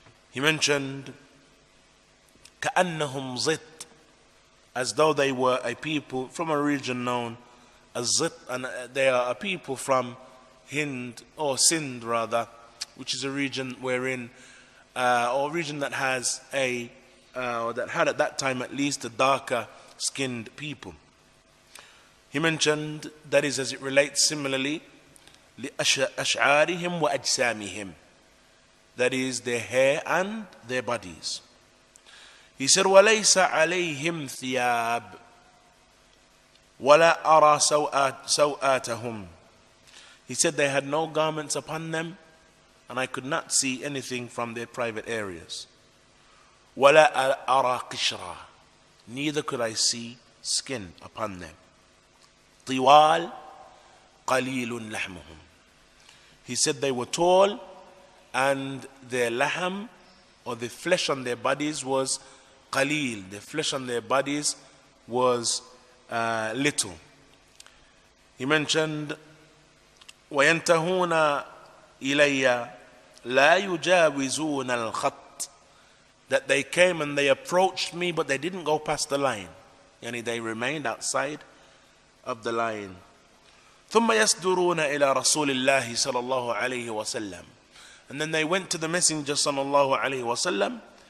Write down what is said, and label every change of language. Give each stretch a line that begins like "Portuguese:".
English: He mentioned,
Arabic: كَأَنَّهُمْ زِطْ,
English: as though they were a people from a region known as Zit, and they are a people from Hind, or Sindh rather, which is a region wherein, or a region that has or that had at that time at least a darker skinned people. He mentioned that is as it relates similarly
Arabic: لأشعارهم وأجسامهم,
English: that is their hair and their bodies. He said,
Arabic: وَلَيْسَ عَلَيْهِمْ ثِيَابٌ وَلَا أَرَى سَوْآتَهُمْ.
English: He said they had no garments upon them, and I could not see anything from their private areas.
Arabic: وَلَا أَرَى قِشْرًا.
English: Neither could I see skin upon them.
Arabic: طِوَالٌ قَلِيلٌ لَحْمُهُمْ.
English: He said they were tall, and their lahm, or the flesh on their bodies, was qalil. The flesh on their bodies was little. He mentioned,
Arabic: وَيَنْتَهُونَ إِلَيَّ لَا يُجَاوِزُونَ الْخَطِّ.
English: That they came and they approached me, but they didn't go past the line. They remained outside of the line.
Arabic: ثُمَّ يَصْدُرُونَ إِلَى رَسُولِ اللَّهِ صَلَى اللَّهُ عَلَيْهِ وَسَلَّمَ.
English: And then they went to the Messenger صلى الله عليه وسلم.